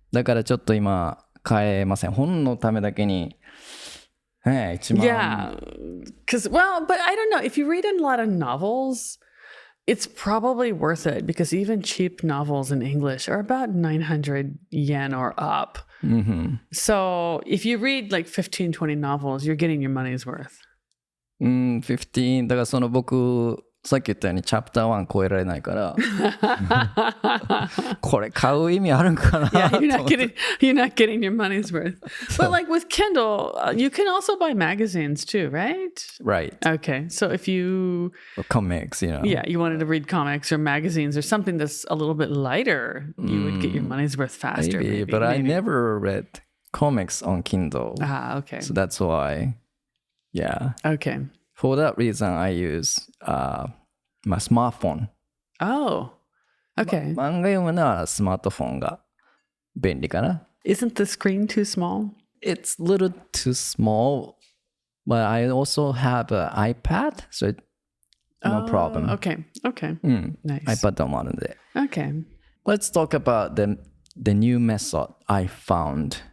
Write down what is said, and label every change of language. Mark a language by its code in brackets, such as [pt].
[ja] だからちょっと今買えません。本のためだけに、1万。 [en] Yeah. But I don't know. If you read a lot of novels, it's probably worth it because even cheap novels in English are about 900 yen or up. So if you read like 15, 20 novels, you're getting your money's worth. [ja] 15だからその僕さっき言ったようにチャプター1超えられないからこれ買う意味あるんかな [en] Yeah, you're not getting your money's worth. But like with Kindle, you can also buy magazines too, right? Right. Okay. So if you or comics, you know. Yeah, you wanted to read comics or magazines or something that's a little bit lighter, you would get your money's worth faster. Maybe. But I never read comics on Kindle. Okay. So that's why, yeah. Okay. For that reason, I use my smartphone. Oh, okay. [ja] 漫画読むならスマートフォンが便利かな。 [en] Isn't the screen too small? It's a little too small, but I also have an iPad, so no problem. Okay. Nice. [ja] iPad もあるんで。 [en] Okay. Let's talk about the new method I found.